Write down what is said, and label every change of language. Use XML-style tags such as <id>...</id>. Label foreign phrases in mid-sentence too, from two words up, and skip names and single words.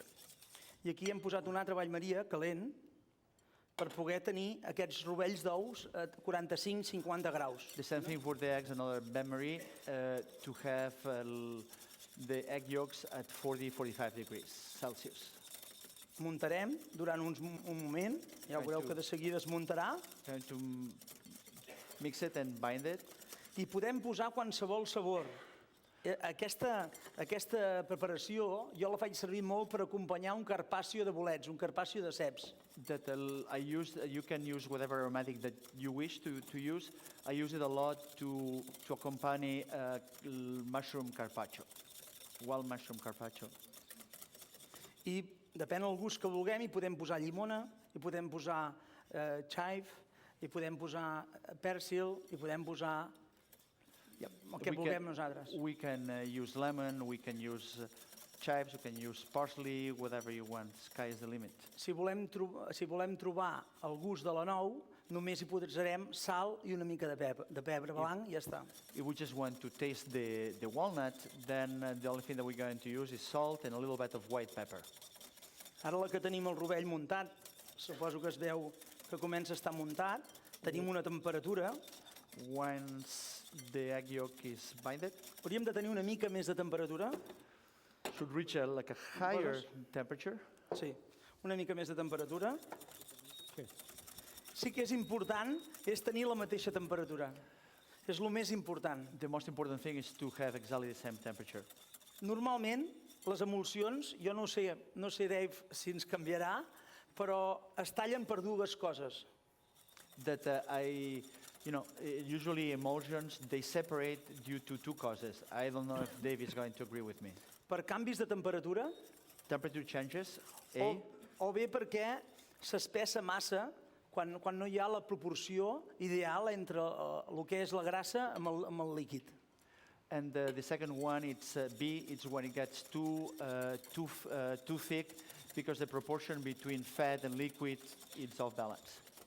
<ca>I aquí hem posat un altre ball maria calent per poder tenir aquests rovells d'ous a 45-50 graus.</ca> <en>The same thing for the eggs, another bain-marie, to have the egg yolks at 40-45 degrees Celsius.</en> <ca>Muntarem durant un moment, ja veureu que de seguida es muntarà,</ca> <en>Going to mix it and bind it.</en> <ca>i podem posar qualsevol sabor. Aquesta preparació jo la faig servir molt per acompanyar un carpaccio de bolets, un carpaccio de ceps.</ca> <en>You can use whatever aromatic that you wish to use. I use it a lot to accompany mushroom carpaccio, wild mushroom carpaccio.</en> <ca>I depèn del gust que vulguem, hi podem posar llimona, hi podem posar chive, hi podem posar pèrsil, hi podem posar el que vulguem nosaltres.</ca> <en>We can use lemon, we can use chives, we can use parsley, whatever you want. Sky is the limit.</en> <ca>Si volem trobar el gust de la nou, només hi posarem sal i una mica de pebre blanc i ja està.</ca> <en>If we just want to taste the walnut, then the only thing that we're going to use is salt and a little bit of white pepper.</en> <ca>Ara la que tenim el rovell muntat, suposo que es veu que comença a estar muntat, tenim una temperatura,</ca> <en>Once the egg yolk is binded.</en> <ca>Hauríem de tenir una mica més de temperatura.</ca> <en>Should reach like a higher temperature.</en> <ca>Sí, una mica més de temperatura. Sí que és important és tenir la mateixa temperatura. És el més important.</ca> <en>The most important thing is to have exactly the same temperature.</en> <ca>Normalment, les emulsions, jo no sé, Dave, si ens canviarà, però es tallen per dues coses.</ca> <en>That usually emulsions, they separate due to two causes. I don't know if Dave is going to agree with me.</en> <ca>Per canvis de temperatura</ca> <en>Temperature changes,</en> <ca>A, o bé perquè s'espessa massa quan no hi ha la proporció ideal entre el que és la grassa amb el líquid.</ca> <en>and the second one, it's B, it's when it gets too thick because the proportion between fat and liquid is off balance.</en>